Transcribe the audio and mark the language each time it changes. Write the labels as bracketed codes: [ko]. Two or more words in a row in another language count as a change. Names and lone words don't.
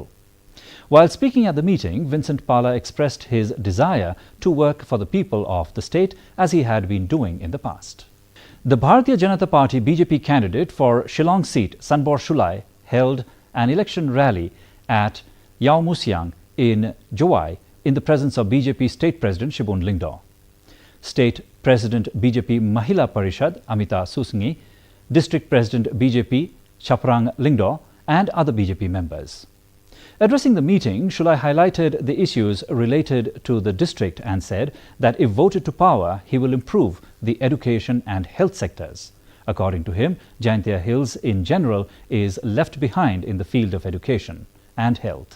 [en] While speaking at the meeting, Vincent Pala expressed his desire to work for the people of the state as he had been doing in the past. The Bharatiya Janata Party BJP candidate for Shillong seat, Sanbor Shulai, held an election rally at Yaomusiang in Jowai in the presence of BJP State President Shibun Lingdo, State President BJP Mahila Parishad Amita Susngi, District President BJP Chaprang Lingdo, and other BJP members. Addressing the meeting, Shulai highlighted the issues related to the district and said that if voted to power, he will improve the education and health sectors. According to him, Jaintia Hills in general is left behind in the field of education and health.